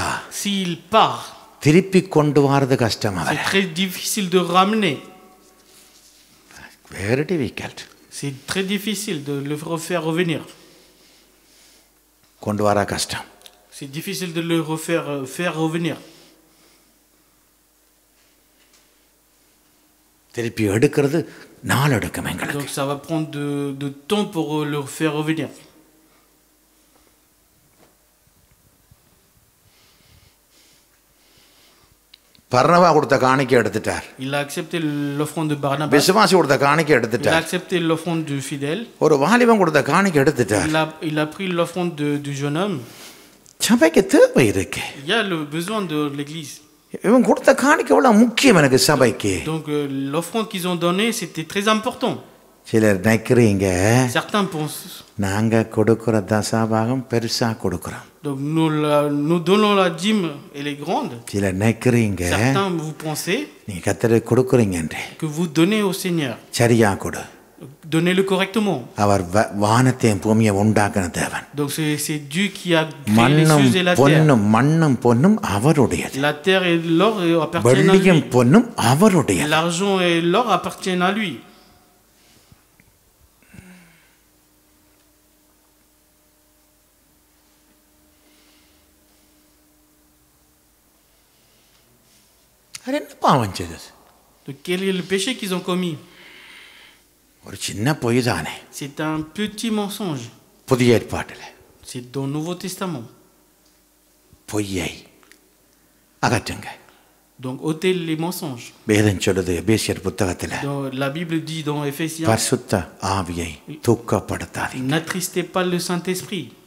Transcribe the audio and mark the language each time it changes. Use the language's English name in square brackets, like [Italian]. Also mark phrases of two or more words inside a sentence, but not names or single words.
[French] S'il part, [Tamil] திருப்பி கொண்டு வரது கஷ்டம். [French] c'est [Tamil] அவர் [French] très difficile de ramener. [English] very difficult. [French] C'est très difficile de le refaire revenir. [Tamil] கொண்டு வர கஷ்டம். [French] C'est difficile de le faire revenir. [Tamil] திருப்பி எடுக்கிறது நாள் எடுக்கும் எங்களுக்கு. [French] Donc ça va prendre de temps pour le faire revenir. [Tamil] பர்னபா கொடுத்த காணிக்கை எடுத்துட்டார். [French] Il a accepté l'offrande de Barnabas. [Tamil] விசுவாசி கொடுத்த காணிக்கை [French] Il a [Tamil] எடுத்துட்டார். [French] accepté l'offrande du fidèle. [Tamil] ஒரு வாலிபன் கொடுத்த காணிக்கை எடுத்துட்டார். [French] Il a pris l'offrande du jeune homme. [Tamil] சபைக்கு தேவை இருக்கு. [French] Il y a le besoin de l'église. [Tamil] இவன் கொடுத்த காணிக்கை எவ்வளவு முக்கியம் எனக்கு சபைக்கு. [French] Donc l'offrande qu'ils ont donnée, c'était très important. [Tamil] சிலர் நினைக்கிறீங்க [French] Certains pensent. [Tamil] நாங்க கொடுக்கிற தசாபாகம் பெருசா கொடுக்கிறோம். [French] Donc nous donnons la dîme, elle est grande. [Tamil] சிலர் நினைக்கிறீங்க [French] Certains vous pensez [Tamil] நீங்க கர்த்தருக்கு கொடுக்குறீங்க [French] que vous donnez au Seigneur. [Tamil] சரியா கொடு. [French] Donnez-le correctement. [Tamil] அவர் வானத்தையும் பூமியை உண்டாக்கின தேவன். [French] Donc c'est Dieu qui a créé les [Tamil] மண்ணும் [French] cieux et la terre. [Tamil] பொன்னும் மண்ணும் பொன்னும் அவருடையது. [French] La terre et l'or appartiennent à [Tamil] வெள்ளியும் [French] lui. [Tamil] பொன்னும் அவருடையது. [French] L'argent et l'or appartiennent à lui. [Tamil] அது என்ன பாவம் செய்தது? [French] Donc quel est le péché qu'ils ont commis? [Tamil] ஒரு சின்ன பொய் தானே. [French] C'est un petit mensonge. [Tamil] புதிய ஏற்பாட்டில் [French] C'est dans le Nouveau Testament. [Tamil] பொய்யை அகற்றுங்க. [French] Donc ôtez les mensonges. [Tamil] வேதம் சொல்லுது எபேசியர் புத்தகத்தில் [French] La Bible dit dans Éphésiens, [Tamil] பரிசுத்த ஆவியை தூக்கப்படுத்தாதீங்க. [French] n'attristez pas le Saint-Esprit.